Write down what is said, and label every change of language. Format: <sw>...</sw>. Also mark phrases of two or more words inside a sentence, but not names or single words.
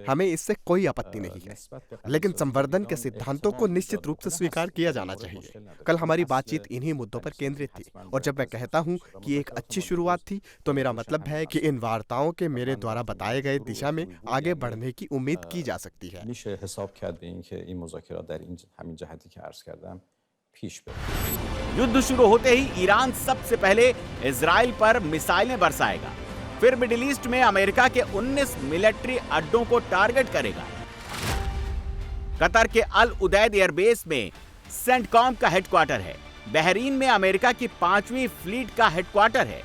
<hi>हमें इससे कोई आपत्ति नहीं है, लेकिन संवर्धन के सिद्धांतों को निश्चित रूप से स्वीकार किया जाना चाहिए। कल हमारी बातचीत इन्हीं मुद्दों पर केंद्रित थी, और जब मैं कहता हूँ कि एक अच्छी शुरुआत थी, तो मेरा मतलब है कि इन वार्ताओं के मेरे द्वारा बताए गए दिशा में आगे बढ़ने की उम्मीद की जा सकती है।</hi> <fa>میشه حساب کرد به اینکه این مذاکرات در این همین جهتی که عرض کردم پیش بره.</fa> <hi>युद्ध शुरू होते ही ईरान सबसे पहले इजराइल पर मिसाइलें बरसाएगा, फिर</hi> <en>Middle East</en> <hi>में अमेरिका के 19 मिलिट्री अड्डों को टारगेट करेगा। कतर के अल उदैद एयरबेस में सेंटकॉम का हेडक्वार्टर है। बहरीन में अमेरिका की 5वीं फ्लीट का हेडक्वार्टर है।</hi>